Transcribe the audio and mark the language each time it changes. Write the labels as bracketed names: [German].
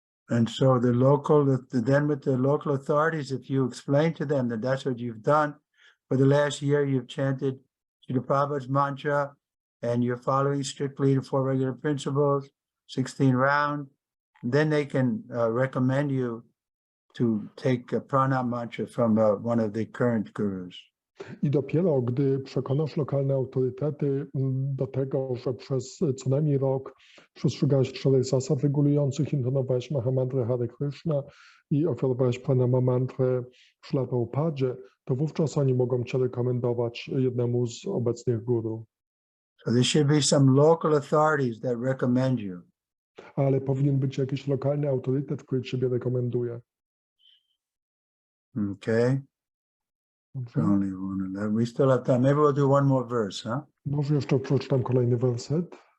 [English] And so then with the local authorities, if you explain to them that that's what you've done, for the last year you've chanted Srila Prabhupada's mantra, and you're following strictly the 4 regular principles, 16 round, then they can recommend you to take a pranam mantra from one of the current gurus. [Polish] I dopiero gdy przekonasz lokalne autorytety do tego, że przez co najmniej rok przestrzegałeś 4 zasad regulujących, intonowałeś Mahamantrę Hare Krishna i ofiarowałeś Pranama mantrę Śrila Prabhupadzie, to wówczas oni mogą cię rekomendować jednemu z obecnych guru. [English] So there should be some local authorities that recommend you. [Polish] Ale powinien być jakiś lokalny autorytet, który ciebie rekomenduje. [English] Okay. [Polish] Dobrze? [English] Only one of that. We still have time. Maybe we'll do one more verse, huh? [Polish] Może jeszcze przeczytam kolejny werset.